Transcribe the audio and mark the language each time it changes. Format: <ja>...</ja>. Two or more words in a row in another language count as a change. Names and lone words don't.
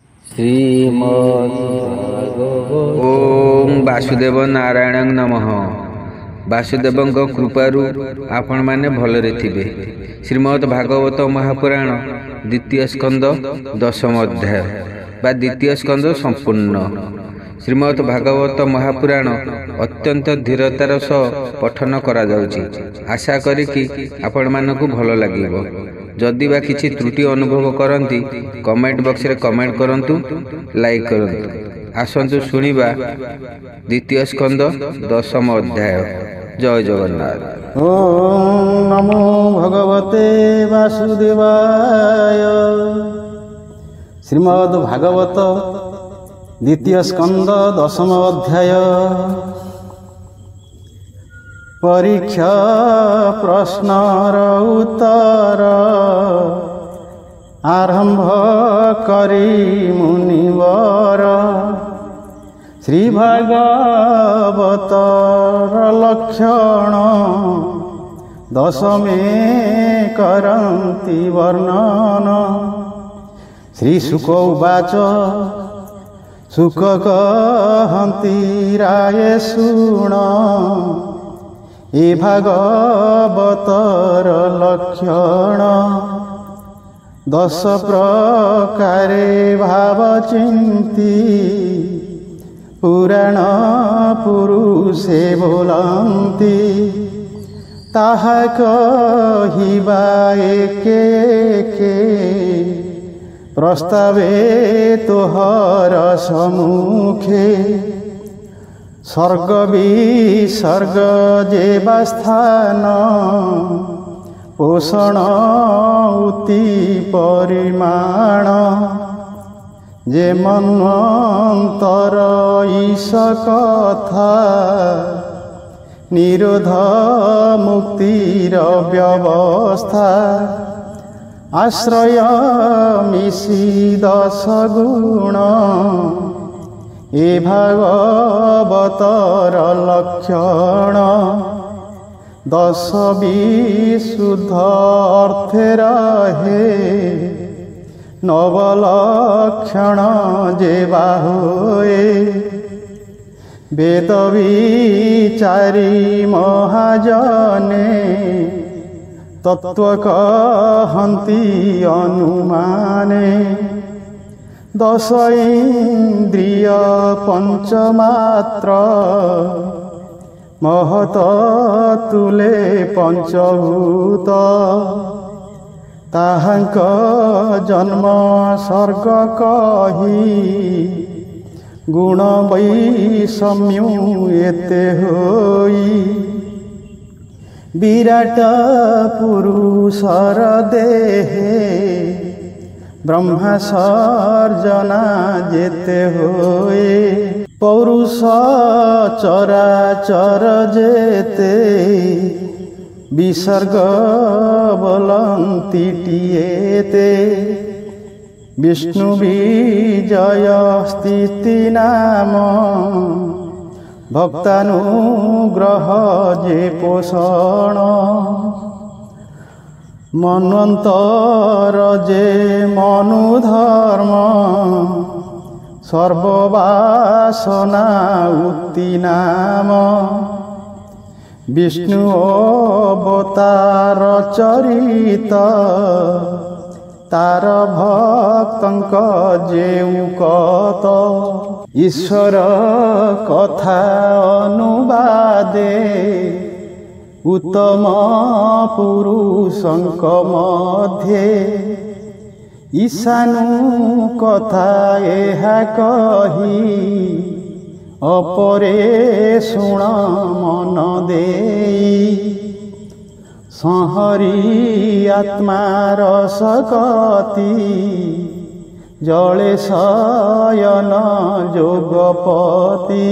<sa>ओम वासुदेव नारायण नमः।</sa> <or>ବାସୁଦେବ କୃପାରୁ ଆପଣ ମାନେ ଭଲରେ ଥିବେ। ଶ୍ରୀମଦ୍ ଭାଗବତ ମହାପୁରାଣ ଦ୍ୱିତୀୟ ସ୍କନ୍ଧ ଦଶମ ଅଧ୍ୟାୟ ବା ଦ୍ୱିତୀୟ ସ୍କନ୍ଧ ସମ୍ପୂର୍ଣ୍ଣ। ଶ୍ରୀମଦ୍ ଭାଗବତ ମହାପୁରାଣ ଅତ୍ୟନ୍ତ ଧୀରତାର ସହ ପଠନ କରା ଯାଉଛି। ଆଶା କରି କି ଆପଣ ମାନଙ୍କୁ ଭଲ ଲାଗିବ। ଯଦି ବା କିଛି ତ୍ରୁଟି ଅନୁଭବ କରନ୍ତି</or> <en>comment box</en> <or>ରେ କମେଣ୍ଟ କରନ୍ତୁ, ଲାଇକ କରନ୍ତୁ। ଆସନ୍ତୁ ଶୁଣିବା ଦ୍ୱିତୀୟ ସ୍କନ୍ଧ ଦଶମ ଅଧ୍ୟାୟ। ଜୟ ଜଗନ୍ନାଥ।</or> <sa>ओम नमो भगवते वासुदेवाय।</sa> <or>ଶ୍ରୀମଦ୍ ଭାଗବତ ଦ୍ୱିତୀୟ ସ୍କନ୍ଧ ଦଶମ ଅଧ୍ୟାୟ। ପରୀକ୍ଷା ପ୍ରଶ୍ନର ଉତ୍ତର ଆରମ୍ଭ କରି ମୁନିବର। ଶ୍ରୀ ଭାଗବତର ଲକ୍ଷଣ ଦଶମେ କରନ୍ତି ବର୍ଣ୍ଣନ।</or> <sa>श्री शुक उवाच</sa> <or>ଶୁକ କହନ୍ତି ରାୟେ ଶୁଣ। ଏ ଭାଗବତର ଲକ୍ଷଣ ଦଶ ପ୍ରକାରେ ଭାବ ଚିନ୍ତି ପୁରାଣ ପୁରୁଷେ ବୋଲନ୍ତି। ତାହା କହିବା ଏକେ ଏକେ ପ୍ରସ୍ତାବେ ତୋହର ସମ୍ମୁଖେ। ସ୍ୱର୍ଗ ବିସର୍ଗ ଯେବା ସ୍ଥାନ ପୋଷଣ ଉତି ପରିମାଣ। ଯେ ମନ୍ୱନ୍ତର ଈଶ କଥା ନିରୋଧ ମୁକ୍ତିର ବ୍ୟବସ୍ଥା। ଆଶ୍ରୟ ମିଶି ଦଶ ଗୁଣ ଏ ଭାଗବତର ଲକ୍ଷଣ। ଦଶ ବିଶୁଦ୍ଧ ଅର୍ଥେ ରହେ ନବଲକ୍ଷଣ ଯେବା ହୋଏ। ବେଦ ବିଚାରି ମହାଜନେ ତତ୍ତ୍ୱ କହନ୍ତି ଅନୁମାନେ। ଦଶ ଇନ୍ଦ୍ରିୟ ପଞ୍ଚମାତ୍ର ମହତ ତୁଲେ ପଞ୍ଚଭୂତ। ତାହାଙ୍କ ଜନ୍ମ ସ୍ୱର୍ଗ କହି ଗୁଣ ବୈଷମ୍ୟୁ ଏତେ ହୋଇ। ବିରାଟ ପୁରୁଷର ଦେହେ ବ୍ରହ୍ମା ସର୍ଜନା ଯେତେ ହୋଏ। ପୌରୁଷ ଚରାଚର ଯେତେ ବିସର୍ଗ ବୋଲନ୍ତି ଟିଏତେ। ବିଷ୍ଣୁ ବିଜୟ ସ୍ଥିତି ନାମ ଭକ୍ତାନୁଗ୍ରହ ଯେ ପୋଷଣ। ମନ୍ୱନ୍ତର ଯେ ମନୁଧର୍ମ ସର୍ବବାସନା ଉକ୍ତି ନାମ। ବିଷ୍ଣୁ ଅବତାର ଚରିତ ତାର ଭକ୍ତଙ୍କ ଯେଉଁ କତ। ଈଶ୍ୱର କଥା ଅନୁବାଦେ ଉତ୍ତମ ପୁରୁଷଙ୍କ ମଧ୍ୟେ। ଈଶାନୁ କଥା ଏହା କହି ଅପରେ ଶୁଣ ମନ ଦେଇ। ସଂହରି ଆତ୍ମାର ସକତି ଜଳେ ଶୟନ ଯୋଗପତି।</or>